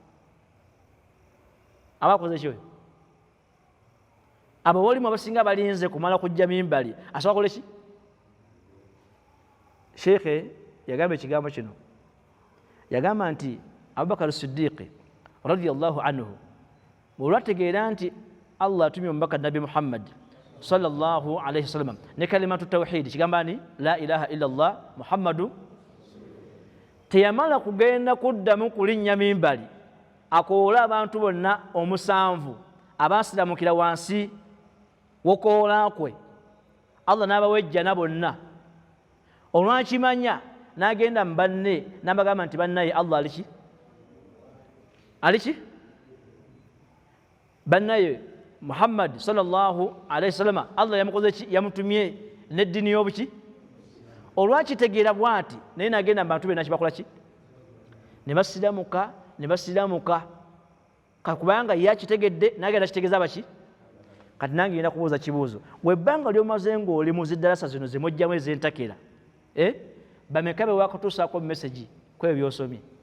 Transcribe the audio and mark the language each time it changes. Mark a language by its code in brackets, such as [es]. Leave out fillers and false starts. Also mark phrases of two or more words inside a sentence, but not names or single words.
[lg] abakoze kyoyo abo bolimu abasinga balinze kumala kujja mimbali asobola kole ki sheekhe yagamba ekigambo kino yagamba nti Abubakar Siddiqi [ar] رضي الله عنه [lg] olwategeera nti Allah atumye omubaka Nabi Muhammad [ar] صلى الله عليه وسلم [lg] ne [ar] كلمة توحيد [lg] kigamba ni [ar] لا إله إلا الله محمد [lg] teyamala kugenda kuddamu kulinnya mimbali akoola abantu bonna omusanvu abasiramukira wansi wokoola kwe Allah n'abawejjana bonna olwakimanya n'agenda mu banne n'abagamba nti bannaye Allah aliki bannaye Muhammad [ar] صلى الله عليه وسلم [lg] Allah yamukoze ki yamutumye n'eddiini y'obuki olwakitegeera bwati naye n'agenda mu bantu be nakibakola ki ne basiramuka ne basiramuka kakubanga yakitegedde nagenda kitegeeza baki. Kati nange ngenda kubuuza kibuuzo, webbanga lyomaze ng'oli mu ziddalasa zino zemujjamu ezentakera bameka be wakutuusaako message kwebyo byosomye?